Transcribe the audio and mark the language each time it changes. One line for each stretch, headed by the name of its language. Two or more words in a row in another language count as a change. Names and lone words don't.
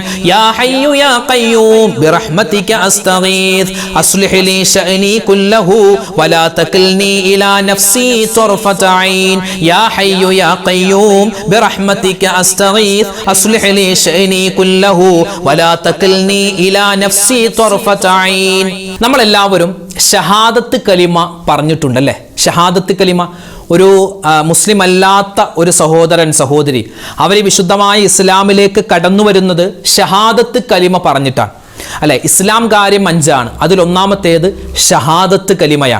Arabic: يا حي يا قيوم برحمتك أستغيث أصلح لي شأني كله ولا تكلني إلى نفسي طرفة عين يا حي يا قيوم برحمتك أستغيث أصلح لي شأني كله ولا تكلني إلى نفسي طرفة عين
Malayalam: നമ്മളെല്ലാവരും ഷഹാദത്ത് കലിമ പറഞ്ഞിട്ടുണ്ടല്ലേ? ഷഹാദത്ത് കലിമ ഒരു മുസ്ലിം അല്ലാത്ത ഒരു സഹോദരൻ സഹോദരി അവർ വിശുദ്ധമായ ഇസ്ലാമിലേക്ക് കടന്നു വരുന്നത് ഷഹാദത്ത് കലിമ പറഞ്ഞിട്ടാണ് അല്ലെ? ഇസ്ലാം കാര്യം 5 അതിലൊന്നാമത്തേത് ഷഹാദത്ത് കലിമയാണ്.